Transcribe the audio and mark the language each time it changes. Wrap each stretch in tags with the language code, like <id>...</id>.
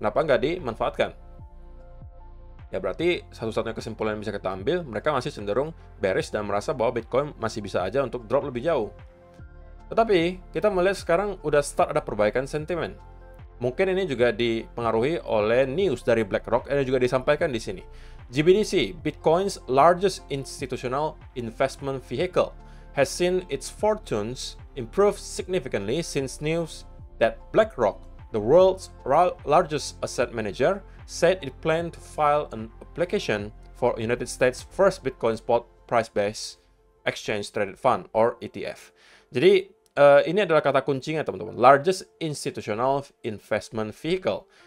<id>Kenapa nggak dimanfaatkan? Ya berarti satu-satunya kesimpulan yang bisa kita ambil, mereka masih cenderung bearish dan merasa bahwa Bitcoin masih bisa aja untuk drop lebih jauh. Tetapi, kita melihat sekarang udah start ada perbaikan sentimen. Mungkin ini juga dipengaruhi oleh news dari BlackRock yang juga disampaikan di sini.</id> <en>GBTC, Bitcoin's largest institutional investment vehicle, has seen its fortunes improve significantly since news that BlackRock, the world's largest asset manager, said it planned to file an application for United States' first Bitcoin spot price-based exchange traded fund or ETF.</en> <id>Jadi ini adalah kata kuncinya, teman-teman.</id> <en>Largest institutional investment vehicle.</en>